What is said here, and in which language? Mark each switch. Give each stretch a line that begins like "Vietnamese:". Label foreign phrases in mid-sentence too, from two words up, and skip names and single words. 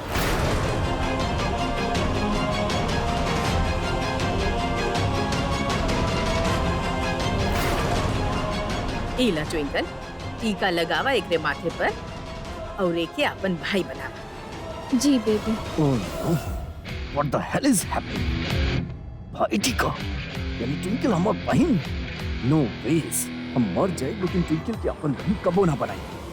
Bhojpuri: इला ट्विंकल, टीका लगावा एकरे माथे पर और एके अपन भाई बनावा। जी बेबी।
English: Oh no! What the hell is happening?
Bhojpuri: भाई टीका, यानी ट्विंकल हमार बहन?
English: No ways!
Bhojpuri: हम मर जाए लेकिन ट्विंकल की अपन बहन कबो ना बनाई।